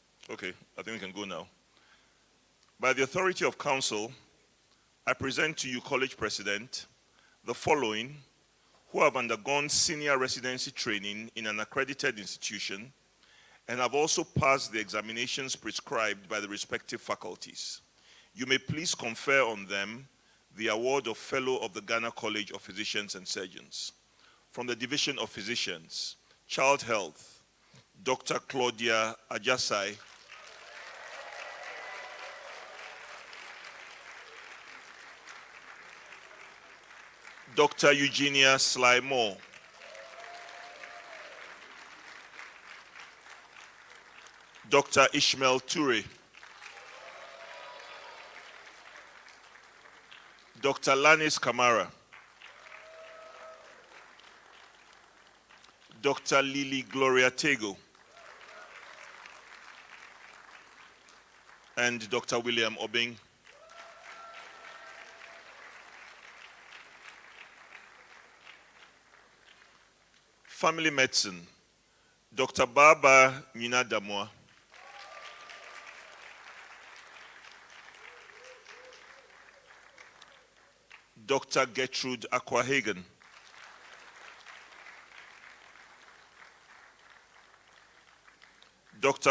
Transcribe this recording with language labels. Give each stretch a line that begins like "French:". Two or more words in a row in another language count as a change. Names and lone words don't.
English: Okay, I think we can go now. By the authority of council, I present to you, College President, the following who have undergone senior residency training in an accredited institution and have also passed the examinations prescribed by the respective faculties. You may please confer on them the award of Fellow of the Ghana College of Physicians and Surgeons. From the Division of Physicians, Child Health, Dr. Claudia Ajasai. Dr. Eugenia Sly-Moore. Dr. Ishmael Ture. Dr. Lanis Kamara. Dr. Lily Gloria Tego. And Dr. William Obeng. Family Medicine, Dr. Baba Nina Damoa. Dr. Gertrude Aquahagen. Dr.